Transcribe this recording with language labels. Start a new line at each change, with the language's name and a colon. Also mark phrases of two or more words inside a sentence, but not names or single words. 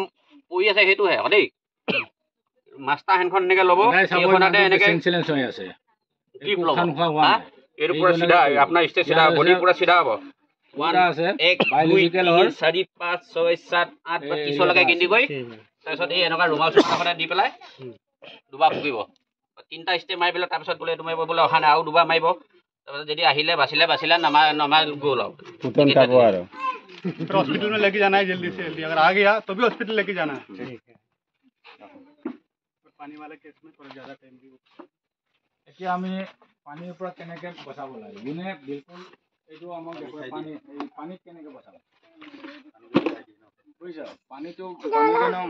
Assamese: পৰি আছে সেইটোহে দেই মাষ্টাৰ হেণ্ডখন এনেকৈ ল'ব এইখনতে এনেকৈ গ্ৰিপ ল'ব এইটো পুৰা চিধা আপোনাৰ ষ্টেট চিধা বডি পুৰা চিধা হ'ব 1 1 2 3 4 5 6 7 8 বা 30 লৈকে গিনি গৈ তাৰপিছত এই এনেকুৱা ৰুমাল চুমাল দি পেলাই দুবাৰ ফুকিব 3টা ষ্টেপ মাৰি পেলাই তাৰপিছত বোলে এইটো মাৰিব বোলে অহা নাই আৰু দুবাৰ মাৰিব তাৰপিছত যদি আহিলে বাচিলে নমাই গ'ল
Hindi: हॉस्पिटल में लेके जाना है जल्दी से जल्दी अगर आ गया तो भी हॉस्पिटल लेके जाना है
Assamese: এতিয়া আমি পানীৰ পৰা কেনেকে বচাব লাগে যোনে বিলকুল এইটো আমাক দেখুৱাই পানীত কেনেকে বচাব বুজিছা পানীটো